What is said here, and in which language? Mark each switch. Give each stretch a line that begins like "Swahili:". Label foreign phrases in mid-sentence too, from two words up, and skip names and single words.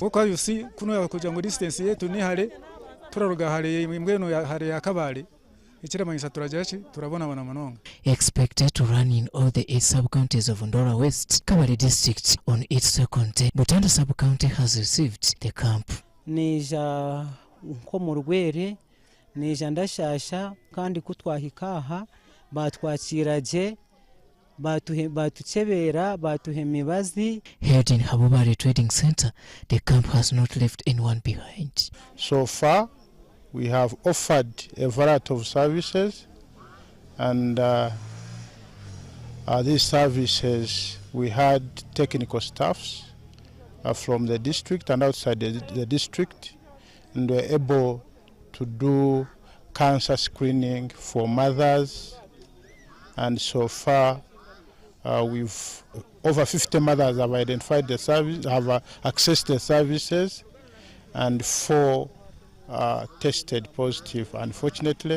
English: You see, distance expected to run in all the 8 sub-counties of Ndora West, Kabale district on its second day. Butanda sub-county has received the camp.
Chiga: Nija nkomurwere nija ndashasha kandi kutwahikaha batwakiraje batuchebera batuhe mibazi.
English: Held in Habubare Trading Center, the camp has not left anyone behind. So far we have offered a variety of services, and these services we had technical staffs from the district and outside the district, and we're able to do cancer screening for mothers, and so far we've over 50 mothers have identified the service, have accessed the services, and 4 tested positive, unfortunately.